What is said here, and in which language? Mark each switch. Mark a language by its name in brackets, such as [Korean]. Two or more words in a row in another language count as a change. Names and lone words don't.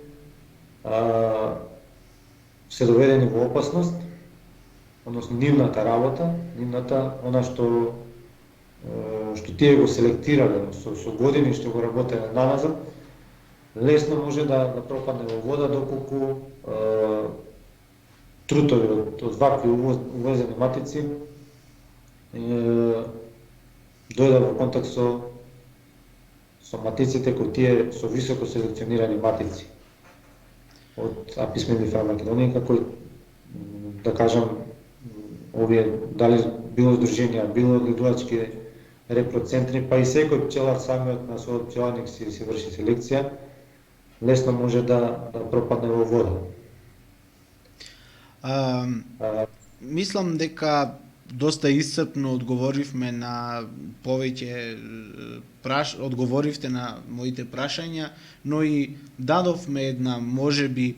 [Macedonian] се доведени во опасност, односно нивната работа, она што тие го селектирале со години што го работеле наназад, лесно може да пропадне во вода, доколку трутови од вакви увезени матици дојдат во контакт со матиците кои тие со високо селекционирани матици од Apis mellifera macedonica, кои, да кажам, овие дали било здруженија, било одгледувачки репроцентри, па и секој пчелар самиот на својот пчеларник си врши селекција, лесно може да пропадне во вода. Мислам дека доста исцрпно одговоривме на повеќе одговоривте на моите прашања, но и дадовме една можеби